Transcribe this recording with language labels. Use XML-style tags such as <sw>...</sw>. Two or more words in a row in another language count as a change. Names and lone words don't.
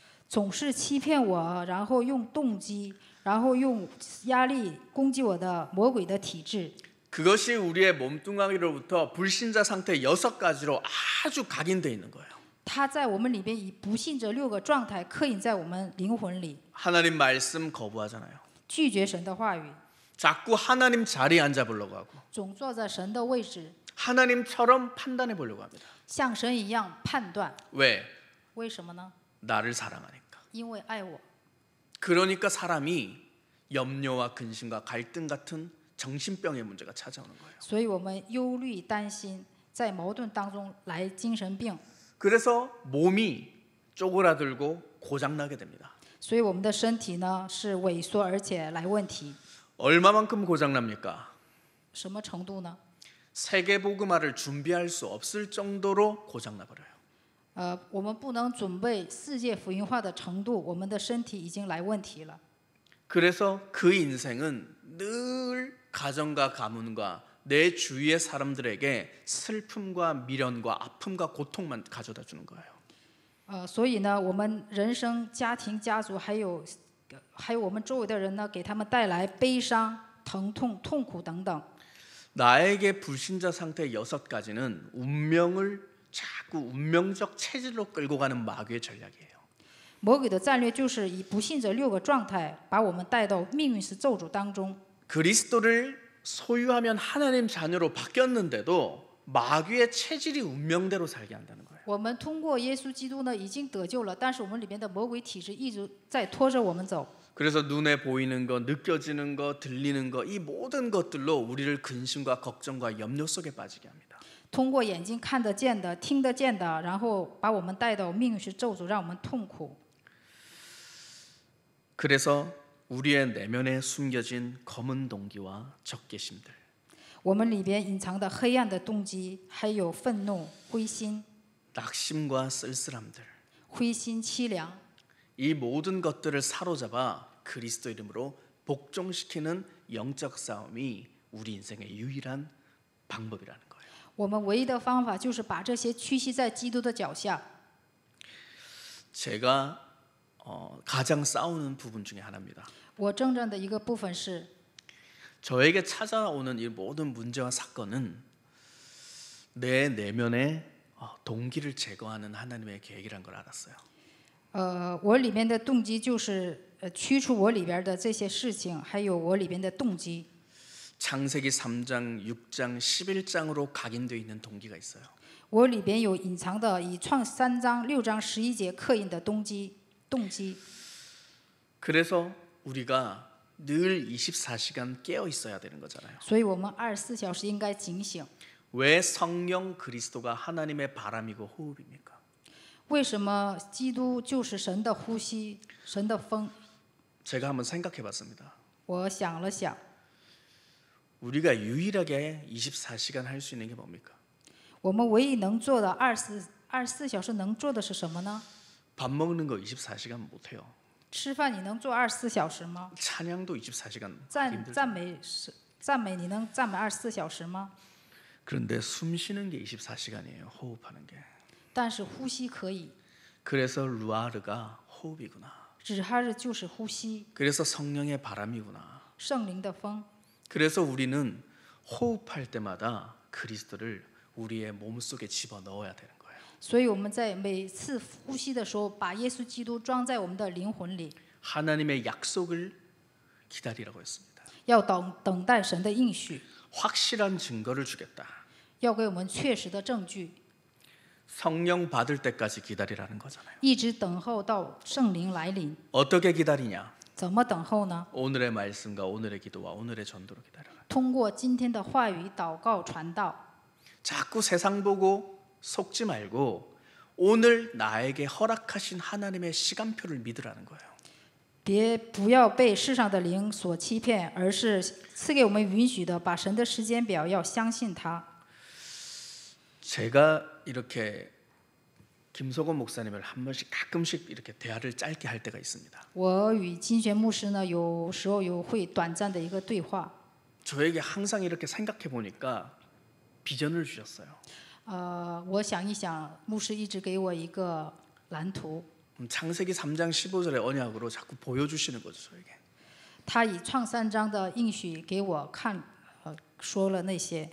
<zh>总是欺骗我，然后用动机，然后用压力攻击我的魔鬼的体质。</zh> <ko>그것이 우리의 몸뚱아리로부터 불신자 상태 6가지로 아주 각인되어 있는 거예요.</ko> <zh>他在我们里边以不信者6个状态刻印在我们灵魂里，</zh> <ko>하나님 말씀 거부하잖아요.</ko> <zh>拒绝神的话语，</zh> <ko>자꾸 하나님 자리에 앉아보려고 하고</ko> <zh>总坐在神的位置，</zh> <ko>하나님처럼 판단해 보려고 합니다.</ko> <zh>像神一样判断。</zh> <ko>왜?</ko> <zh>为什么呢？</zh> <ko>나를 사랑하니까.</ko> <zh>因为爱我。</zh> <ko>그러니까 사람이 염려와 근심과 갈등 같은 정신병의 문제가 찾아오는 거예요.</ko> <zh>所以我们忧虑、担心，在矛盾当中来精神病，</zh> <ko>그래서 몸이 쪼그라들고 고장나게 됩니다.</ko> <zh>所以我们的身体呢是萎缩而且来问题。</zh> <ko>얼마만큼 고장납니까?</ko> <zh>什么程度呢？</zh> <ko>세계복음화를 준비할 수 없을 정도로 고장나버려요.</ko> <zh>我们不能准备世界福音化的程度，我们的身体已经来问题了。</zh> <ko>그래서 그 인생은 늘 가정과 가문과 내 주위의 사람들에게 슬픔과 미련과 아픔과 고통만 가져다 주는 거예요.</ko> <zh>所以呢，我们人生、家庭、家族，还有我们周围的人呢，给他们带来悲伤、疼痛、痛苦等等。</zh> <ko>나에게 불신자 상태 6가지는 운명을 자꾸 운명적 체질로 끌고 가는 마귀의 전략이에요.</ko> <zh>魔鬼的战略就是以不信者6个状态，把我们带到命运是咒诅当中。</zh> <ko>그리스도를 소유하면 하나님 자녀로 바뀌었는데도 마귀의 체질이 운명대로 살게 한다는 거예요.</ko> <zh>我们通过耶稣基督呢，已经得救了，但是我们里边的魔鬼体质一直在拖着我们走。</zh> <ko>그래서 눈에 보이는 거, 느껴지는 거, 들리는 거, 이 모든 것들로 우리를 근심과 걱정과 염려 속에 빠지게 합니다.</ko> <zh>通过眼睛看得见的、听得见的，然后把我们带到命运是咒诅，让我们痛苦。</zh> <ko>그래서 우리의 내면에 숨겨진 검은 동기와 적개심들,</ko> <zh>我们里边隐藏的黑暗的动机，还有愤怒、灰心、</zh> <ko>낙심과 쓸쓸함들,</ko> <zh>灰心凄凉，</zh> <ko>이 모든 것들을 사로잡아 그리스도 이름으로 복종시키는 영적 싸움이 우리 인생의 유일한 방법이라는 거예요.</ko> <zh>我们唯一的方法就是把这些屈膝在基督的脚下。</zh> <ko>제가 가장 싸우는 부분 중에 하나입니다.</ko> <zh>我征战的一个部分是，</zh> <ko>저에게 찾아오는 이 모든 문제와 사건은 내 내면의 동기를 제거하는 하나님의 계획이란 걸 알았어요.</ko> <zh>我里面的动机就是驱除我里边的这些事情，还有我里边的动机。</zh> <ko>창세기 3장, 6장, 11장으로 각인되어 있는 동기가 있어요.</ko> <zh>我里边有隐藏的以创3章、6章、11节刻印的动机。</zh> <ko>그래서 우리가 늘 24시간 깨어 있어야 되는 거잖아요.</ko> <zh>所以我们24小时应该警醒。</zh> <ko>왜 성령 그리스도가 하나님의 바람이고 호흡입니까?</ko> <zh>为什么基督就是神的呼吸、神的风？</zh> <ko>제가 한번 생각해봤습니다.</ko> <zh>我想了想，</zh> <ko>우리가 유일하게 24시간 할 수 있는 게 뭡니까?</ko> <zh>我们唯一能做的24小时能做的是什么呢？</zh> <ko>밥 먹는 거 24시간 못 해요.</ko> <zh>吃饭你能做24小时吗？</zh> <ko>찬양도 24시간</ko> <zh>赞美你能赞美24小时吗？</zh> <ko>그런데 숨 쉬는 게 24시간이에요. 호흡하는 게.</ko> <zh>但是呼吸可以，</zh> <ko>그래서 루아르가 호흡이구나.</ko> <zh>指哈日就是呼吸，</zh> <ko>그래서 성령의 바람이구나.</ko> <zh>圣灵的风。</zh> <ko>그래서 우리는 호흡할 때마다 그리스도를 우리의 몸속에 집어넣어야 되는 거예요.</ko> <zh>所以我们在每次呼吸的时候，把耶稣基督装在我们的灵魂里，</zh> <ko>하나님의 약속을 기다리라고 했습니다.</ko> <zh>要等待神的应许，</zh> <ko>확실한 증거를 주겠다.</ko> <zh>要给我们确实的证据，</zh> <ko>성령 받을 때까지 기다리라는 거잖아요.</ko> <zh>一直等候到圣灵来临。</zh> <ko>어떻게 기다리냐?</ko> <zh>怎么等候呢？</zh> <ko>오늘의 말씀과 오늘의 기도와 오늘의 전도로 기다려라.</ko> <zh>通过今天的话语、祷告、传道。</zh> <ko>자꾸 세상 보고 속지 말고 오늘 나에게 허락하신 하나님의 시간표를 믿으라는 거예요.</ko> <zh>不要被世上的灵所欺骗，而是赐给我们允许的，把神的时间表要相信他。</zh> <ko>제가 이렇게 김석원 목사님을 한 번씩 가끔씩 이렇게 대화를 짧게 할 때가 있습니다.</ko> <zh>我与金泉牧师呢，有时候会短暂的一个对话。</zh> <ko>저에게 항상 이렇게 생각해 보니까 비전을 주셨어요.</ko> <zh>我想一想，牧师一直给我一个蓝图。</zh> <ko>창세기 3장 15절의 언약으로 자꾸 보여주시는 거죠, 저에게.</ko> <zh>他以创3章的应许给我看，说了那些，</zh>